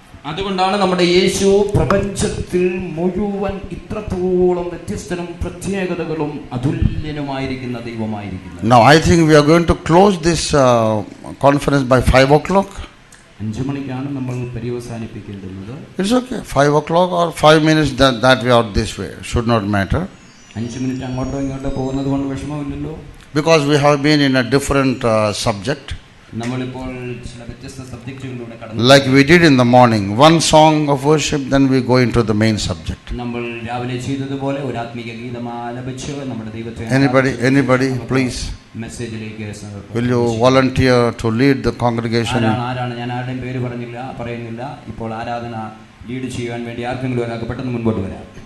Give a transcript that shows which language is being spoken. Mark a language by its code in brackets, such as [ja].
[ml] അതുകൊണ്ടാണ് നമ്മുടെ യേശു പ്രപഞ്ചത്തിൽ മുഴുവൻ ഇത്രത്തോളം വ്യത്യസ്തനും പ്രത്യേകതകളും അതുല്യനുമായിരിക്കുന്ന ദൈവമായിരിക്കുന്നത്. [en] Now I think we are going to close this conference by 5 o'clock. [ml] 5 മണിക്കാണ് നമ്മൾ പര്യവസാനിപ്പിക്കേണ്ടത്. [en] It's okay, 5 o'clock or 5 minutes that we are this way, should not matter. [ml] 5 minute അങ്ങോട്ടോ ഇങ്ങോട്ടോ പോകുന്നത് കൊണ്ട് വിഷമമില്ലല്ലോ. [en] Because we have been in a different subject. [ml] നമ്മളിപ്പോൾ ചില വ്യത്യസ്ത സബ്ജക്റ്റുകളിലൂടെ കടന്നു. [en] Like we did in the morning, one song of worship, then we go into the main subject. [ml] നമ്മൾ രാവിലെ ചെയ്തതുപോലെ ഒരു ആത്മീയ ഗീതം ആലപിച്ച് നമ്മുടെ ദൈവത്തെ. [en] Anybody, please. [ml] മെസ്സേജിലേക്ക് [en] Will you volunteer to lead the congregation? [ml] ആരാണ് ഞാൻ ആരുടെയും പേര് പറയുന്നില്ല. ഇപ്പോൾ ആരാധന ലീഡ് ചെയ്യാൻ വേണ്ടി ആർക്കെങ്കിലും ഒരാൾക്ക് പെട്ടെന്ന് മുൻപോട്ട് വരാം.